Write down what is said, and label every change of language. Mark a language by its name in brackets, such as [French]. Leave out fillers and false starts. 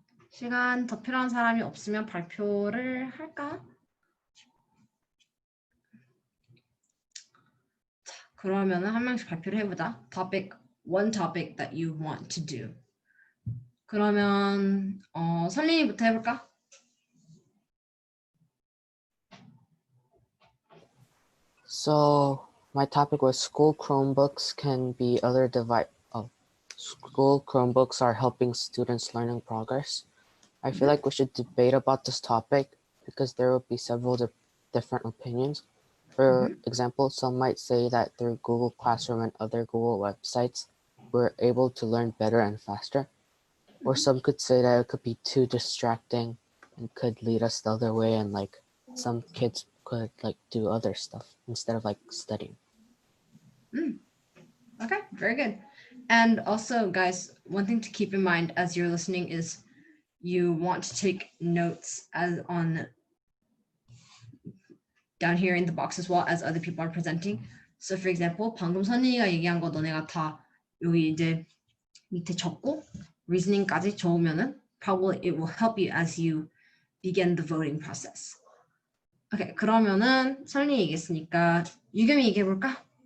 [Korean] 시간 더 필요한 사람이 없으면 발표를 할까? 자, 그러면은 한 명씩 발표를 해보자. [English] One topic that you want to do. [Korean] 그러면 설린이부터 해볼까? [English] So my topic was school Chromebooks can be other device. Oh, school Chromebooks are helping students' learning progress. I feel like we should debate about this topic because there will be several different opinions. For example, some might say that through Google Classroom and other Google websites, we're able to learn better and faster. Or some could say that it could be too distracting and could lead us the other way, and like some kids could like do other stuff instead of like studying. Okay, very good. And also, guys, one thing to keep in mind as you're listening is you want to take notes as on down here in the box as well as other people are presenting. So for example, [Korean] 방금 선이가 얘기한 거 너네가 다 여기 이제 밑에 적고 [English] reasoning까지 [Korean] 적으면은 [English] probably it will help you as you begin the voting process. [Korean] Okay, 그러면은 설리 얘기했으니까 유겸이 얘기해 볼까?